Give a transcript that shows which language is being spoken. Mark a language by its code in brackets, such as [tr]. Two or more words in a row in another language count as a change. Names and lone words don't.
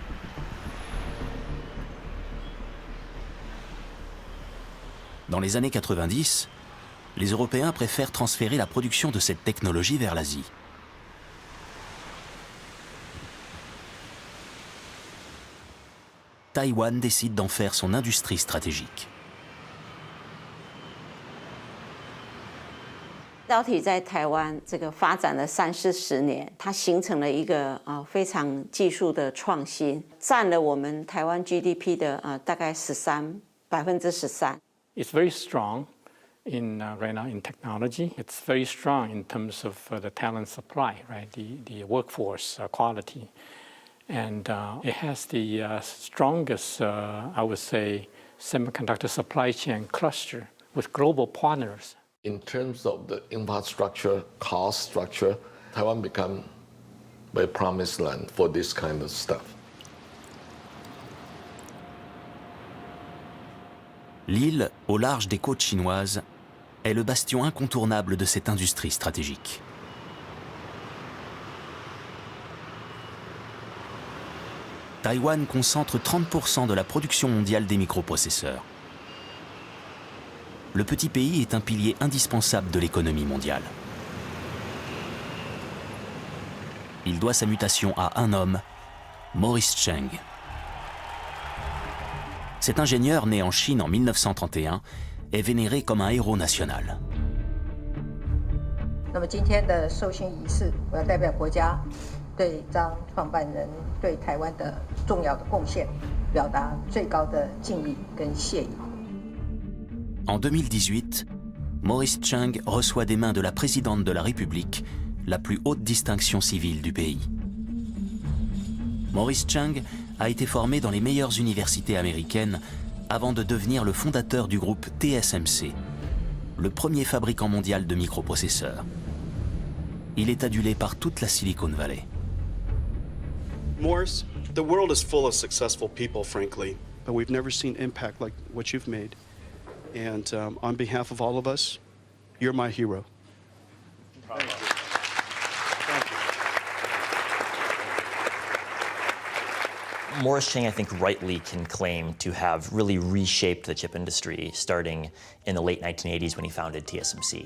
[fr] Dans les années 90, les Européens préfèrent transférer la production de cette technologie vers l'Asie. Taïwan décide d'en faire son industrie stratégique. [zh] 导体在台湾这个发展了30-40年，它形成了一个非常技术的创新，占了我们台湾 GDP 的大概13%。 [en] It's very strong in right now in technology. It's very strong in terms of the talent supply, right? The workforce quality, and it has the strongest, I would say, semiconductor supply chain cluster with global partners. In terms of the infrastructure, cost structure, Taiwan become a promised land for this kind of stuff. [fr] L'île, au large des côtes chinoises, est le bastion incontournable de cette industrie stratégique. Taïwan concentre 30% de la production mondiale des microprocesseurs. Le petit pays est un pilier indispensable de l'économie mondiale. Il doit sa mutation à un homme, Maurice Cheng. Cet ingénieur, né en Chine en 1931, est vénéré comme un héros national. [zh] 那么今天的授勋仪式，我要代表国家对张创办人对台湾的重要的贡献表达最高的敬意跟谢意。 [fr] En 2018, Maurice Chung reçoit des mains de la présidente de la République la plus haute distinction civile du pays. Maurice Chung a été formé dans les meilleures universités américaines avant de devenir le fondateur du groupe TSMC, le premier fabricant mondial de microprocesseurs. Il est adulé par toute la Silicon Valley. [en] Morris, the world is full of successful people, frankly, but we've never seen impact like what you've made. And on behalf of all of us, you're my hero. Thank you. Morris Chang, I think, rightly can claim to have really reshaped the chip industry starting in the late 1980s when he founded TSMC.